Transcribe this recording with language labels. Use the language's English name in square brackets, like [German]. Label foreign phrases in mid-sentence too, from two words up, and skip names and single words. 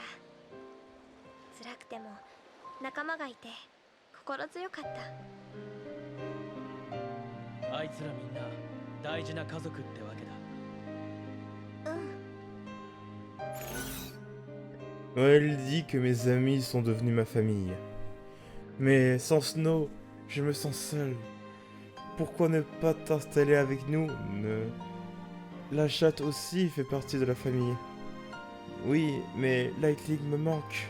[Japanese] 辛くても仲間がいて心強かった。あいつらみんな大事な家族ってわけだ。うん。 [French] Elle dit que mes amis sont devenus ma famille. Mais sans Snow, je me sens seul. Pourquoi ne pas t'installer avec nous? La chatte aussi fait partie de la famille. Oui, mais Lightning me manque.